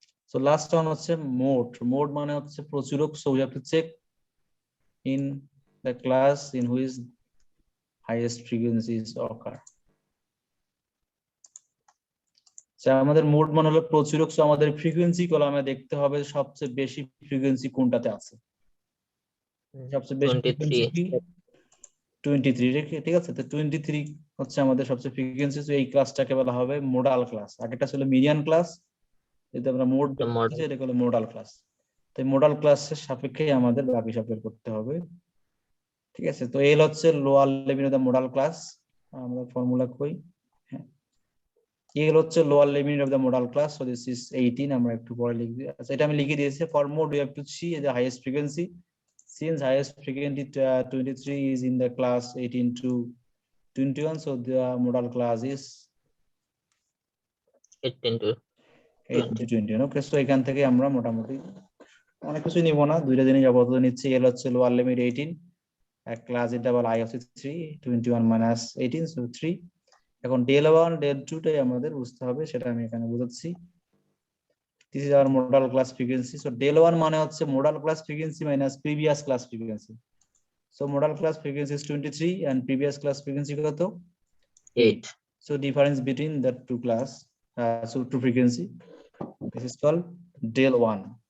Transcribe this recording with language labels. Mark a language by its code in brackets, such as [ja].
[en] So last one [bn] হচ্ছে [en] mode. Mode [bn] মানে হচ্ছে প্রচুরক, [en] so we have to check in the class in which highest frequencies occur. [bn] আমাদের mode মানে হলো প্রচুরক, so আমাদের ফ্রিকোয়েন্সি কলামে দেখতে হবে সবচেয়ে বেশি ফ্রিকোয়েন্সি কোনটাতে আছে। সবচেয়ে বেশি ফ্রিকোয়েন্সি 23, ঠিক আছে? তো 23 হচ্ছে আমাদের সবচেয়ে ফ্রিকোয়েন্সি, তো এই ক্লাসটাকে বলা হবে মোডাল ক্লাস। আগেটা ছিল মিডিয়ান ক্লাস, যেটা আমরা মোড দেখতেছি, এটা হলো মোডাল ক্লাস। তো মোডাল ক্লাসের সাপেক্ষে আমাদের বাকি সব বের করতে হবে, ঠিক আছে? তো এল হচ্ছে [en] lower limit of the modal class, [bn] আমরা ফর্মুলা কই, এল হচ্ছে lower limit of the modal class, [en] So this is 18। [bn] আমরা একটু পরে লিখব, আচ্ছা এটা আমি লিখে দিয়েছি। [en] For mode we have to see the highest frequency, since highest frequency 23 is in the class 18 to 21, so the modal class is 18 to 21। [bn] Okay, so এখান থেকে আমরা মোটামুটি অনেক কিছু নিব না, দুইটা জিনিস আপাতত নিচ্ছি। এল হচ্ছে লোয়ার লিমিট 18, এক ক্লাস ইন্টারভাল আই হচ্ছে 3, [en] 21 minus 18, so 3। [bn] এখন del 1 del 2 টাই আমাদের বুঝতে হবে, সেটা আমি এখানে বুঝাচ্ছি। [en] This is our modal class frequency. So del 1 [bn] মানে হচ্ছে [en] modal class frequency minus previous class frequency. So modal class frequency is 23 and previous class frequency [bn] কত? [en] 8. So difference between the two class, so two frequency, this is called del 1.